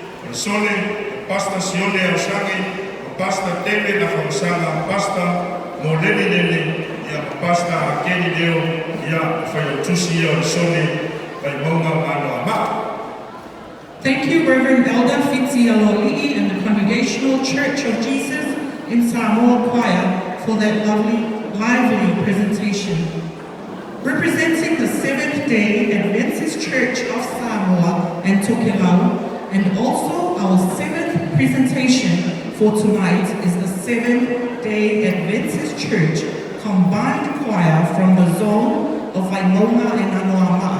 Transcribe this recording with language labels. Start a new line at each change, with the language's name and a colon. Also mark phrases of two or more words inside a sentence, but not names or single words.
English: Sone, Pastor Sone Ausangi, Pastor David Afamsala, Pastor Molelele, Pastor Akeni Leo, Fusi Sone, Vaimauga Anoamaa. Thank you, Reverend Elder Fusi Laulii and the Congregational Church of Jesus in Samoa Choir for that lively presentation. Representing the Seventh-Day Adventist Church of Samoa and Teuila, and also our seventh presentation for tonight is the Seventh-Day Adventist Church Combined Choir from the Zone of Vaimauga Anoamaa.